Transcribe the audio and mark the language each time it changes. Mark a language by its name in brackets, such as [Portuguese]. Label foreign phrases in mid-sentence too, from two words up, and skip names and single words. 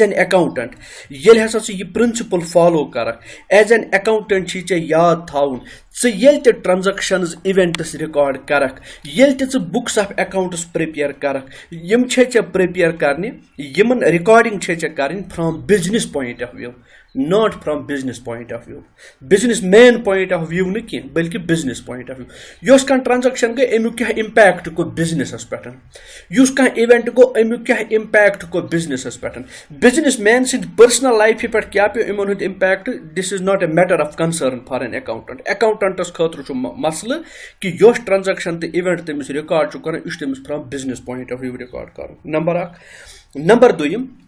[English] an accountant [Kashmiri] ये हसा यह [English] principle follow [Kashmiri] करक [English] as an accountant [Kashmiri] चे याद थाउन ये [English] transactions events record [Kashmiri] करक ये [English] books of accounts prepare [Kashmiri] करक यम चे प्रिपेयर करने यमन [English] रिकॉर्डिंग [Kashmiri] चे करें [English] from business point of view not from business point of view business man point of view [Kashmiri] न कह बल्कि [English] business point of view [Kashmiri] यस कह ट्रांजैक्शन गई अमुक क्या इम्पैक्ट को बिजनेसस पे युस कह इवेंट गो अमुक क्या इम्पैक्ट को बिजनेसस पे [English] business man [Kashmiri] सद [English] personal life [Kashmiri] पे क्या पे इन [English] impact this is not a matter of concern for an accountant [Kashmiri] अकाउंटेंटस खतर मसल कि यस ट्रांजैक्शन तो इवेंट तमिस रिकॉर्ड कर यह तमिस [English] from business point of view record [Kashmiri] कर नंबर 1 नंबर 2